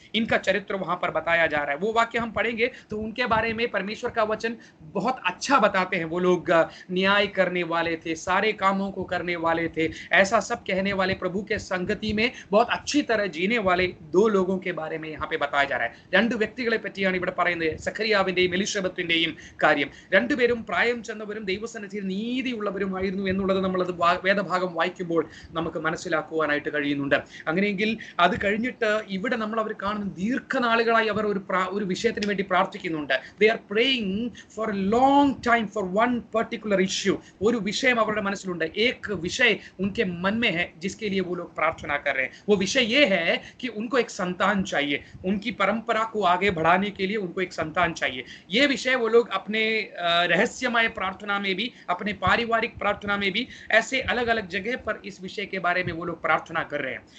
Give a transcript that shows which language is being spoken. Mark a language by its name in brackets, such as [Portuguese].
[Hindi] इनका चरित्र वहां पर बताया जा रहा है। वो वाक्य हम पढ़ेंगे तो उनके बारे में परमेश्वर का वचन बहुत अच्छा बताते हैं। वो लोग न्याय करने वाले थे, सारे कामों को करने वाले थे, ऐसा सब कहने वाले, प्रभु के संगति में बहुत अच्छी तरह जीने वाले दो लोगों के बारे में यहाँ पे बताया जा रहा है। [Malayalam] രണ്ട് വ്യക്തികളെ പറ്റിയാണ് ഇവിടെ പറയുന്നത്, സഖറിയാവിന്റെയും എലിസബത്തിന്റെയും കാര്യം। രണ്ടുപേരും പ്രായം ചെന്നവരും ദൈവസന്നിധിയിൽ നീതിയുള്ളവരുമായിരുന്നു എന്നുള്ളത് നമ്മളത് വേദഭാഗം വായിക്കുമ്പോൾ നമുക്ക് മനസ്സിലാക്കുവാനായിട്ട് കഴിയുന്നുണ്ട്. അങ്ങനെയെങ്കിൽ അത് കഴിഞ്ഞിട്ട് ഇവിടെ നമ്മൾ അവർ കാണുന്ന ദീർഘനാളുകളായി അവർ ഒരു വിഷയത്തിന് വേണ്ടി പ്രാർത്ഥിക്കുന്നുണ്ട്. [English] They are praying for a long time for one particular issue. [Malayalam] ഒരു വിഷയം അവരുടെ മനസ്സിലുണ്ട്। [Hindi] एक विषय उनके मन में है जिसके लिए वो लोग प्रार्थना कर रहे हैं। वो विषय ये है कि उनको एक संतान चाहिए, उनकी परंपरा को आगे बढ़ाने के लिए उनको एक संतान चाहिए। ये विषय वो लोग अपने रहस्यमय प्रार्थना में भी, अपने पारिवारिक प्रार्थना में भी, ऐसे अलग अलग जगह पर इस विषय के बारे में वो लोग प्रार्थना कर रहे हैं।